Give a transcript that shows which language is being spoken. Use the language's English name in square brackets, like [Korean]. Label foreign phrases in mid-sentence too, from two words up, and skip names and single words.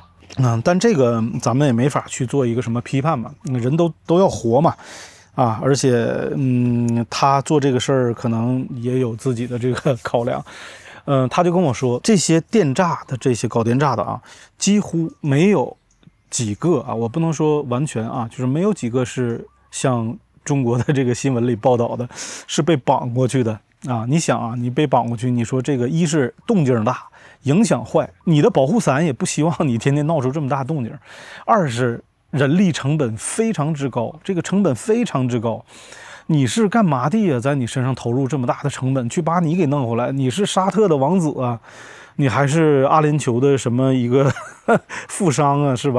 [Chinese] 但這個咱們也沒法去做一個什麼批判嘛，人都要活嘛，啊，而且他做這個事兒可能也有自己的這個考量，他就跟我說，這些電炸的這些搞電炸的啊，幾乎沒有幾個啊，我不能說完全啊，就是沒有幾個是像中國的這個新聞裡報道的，是被綁過去的啊。你想啊，你被綁過去，你說這個一是動靜大，影響壞，你的保護傘也不希望你天天鬧出這麼大動靜； 二是人力成本非常之高，這個成本非常之高。你是幹嘛的呀？在你身上投入這麼大的成本去把你給弄回來？你是沙特的王子啊，你還是阿聯酋的什麼一個富商啊，是吧？